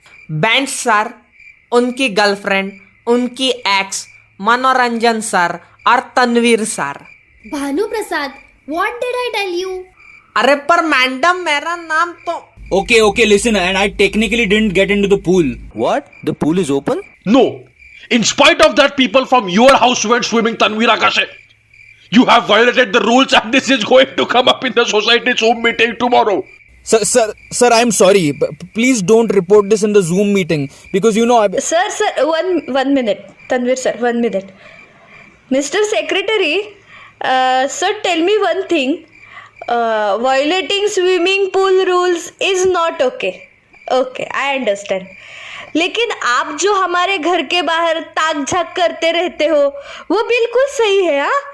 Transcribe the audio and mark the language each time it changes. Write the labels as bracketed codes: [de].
[hi] Band sir, उनकी girlfriend, उनकी x, मनोरंजन सर और Tanveer sir. [en] Bhanu Prasad, what did I tell you? [hi] अरे पर मैडम मेरा नाम तो. [en] Okay, listen, and I technically didn't get into the pool. What? The pool is open? No, in spite of that, people from your house went swimming, Tanvir Akashe. You have violated the rules, and this is going to come up in the society's Zoom meeting tomorrow. Sir, I'm sorry. Please don't report this in the Zoom meeting because Sir, one minute. Tanvir sir, 1 minute. Mr. Secretary, sir, tell me one thing. Violating swimming pool rules is not okay. Okay, I understand. [hi] लेकिन आप जो हमारे घर के बाहर ताक झाक करते रहते हो वो बिल्कुल सही है.